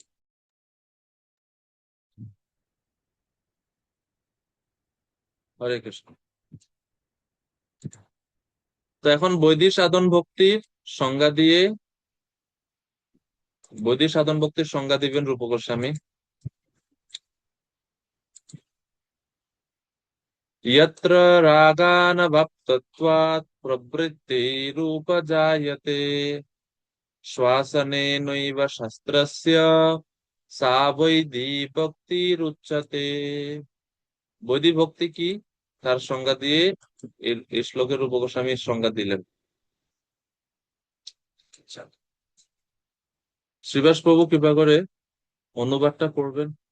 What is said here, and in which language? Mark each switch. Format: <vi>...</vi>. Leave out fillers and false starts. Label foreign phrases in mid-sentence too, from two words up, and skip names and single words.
<sa>हरे कृष्ण।</sa> <bn>তো এখন বৈদিক সাধন ভক্তির সংজ্ঞা দিয়ে, বৈদিক সাধন ভক্তির সংজ্ঞা দিবেন রূপ গোস্বামী।</bn> <sa>यत्र रागानवाप्तत्वात् प्रवृत्तिरुपजायते श्वासनेनैव शास्त्रस्य सा वैधी भक्तिरुच्यते।</sa> <bn>বৈধি ভক্তি কি, তার সংজ্ঞা দিয়ে এই শ্লোকের রূপ গোস্বামী সংজ্ঞা দিলেন। আচ্ছা, শ্রীবাস প্রভু কৃপা করে অনুবাদটা করবেন।</bn>